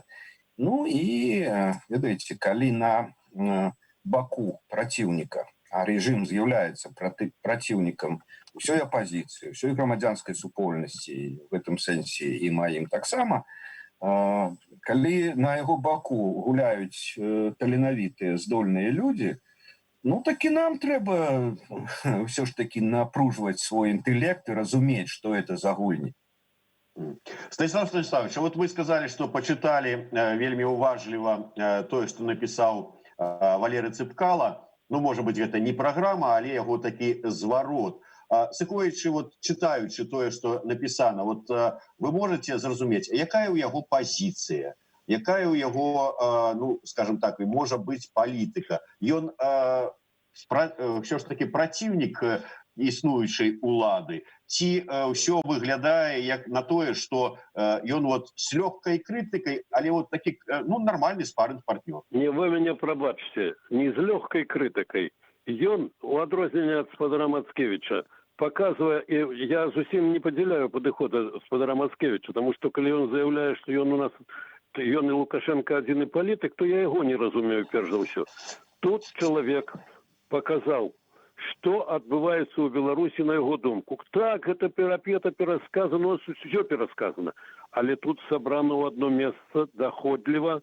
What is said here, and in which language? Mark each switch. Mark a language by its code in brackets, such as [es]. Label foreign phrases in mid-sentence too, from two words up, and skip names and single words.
[be] Ну і, ведаеце, калі на баку праціўніка, а рэжым з'яўляецца праціўнікам усёй апазіцыі, усёй грамадзянскай супольнасці, в гэтым сэнсе і маім таксама, калі на яго баку гуляюць таленавітыя, здольныя людзі, ну, так і нам трэба ўсё ж такі напружваць свой інтэлект і разумець, што это за гульні. Станіслав Станіславович, [ru] вот вы сказали, что почитали [be] вельмі уважліва тое, [ru] что написал Валерий Цыпкала. Ну, может быть, это не программа, [be] але яго такі зварот. Сыкуючы, вот, читаючы тое, [ru] что написано, вот вы можете [be] зразумець, якая ў яго пазіцыя? Якая ў яго, ну, скажем так, і можа быць палітыка? Ён ўсё ж такі праціўнік існуючай улады? Ці ўсё выглядае як на тое, што ён вот з лёгкай крытыкай, але вот такі, ну, нармальны спарринг-партнёр? Не, вы мяне прабачце, не з лёгкай крытыкай. Ён, у адрозненне ад спадара Мацкевіча, показывая, и я зусім не падзяляю падыхода спадара Мацкевіча, [ru] потому что [be] калі ён заяўляе, што ён у нас ён і Лукашенко адзіны палітык, то я яго не разумею перш за ўсё. Тут чалавек показаў што адбываецца ў Беларусі на яго думку. Так, гэта перапета, перасказана, все перасказана. Але тут сабрана ў одно месца даходліва.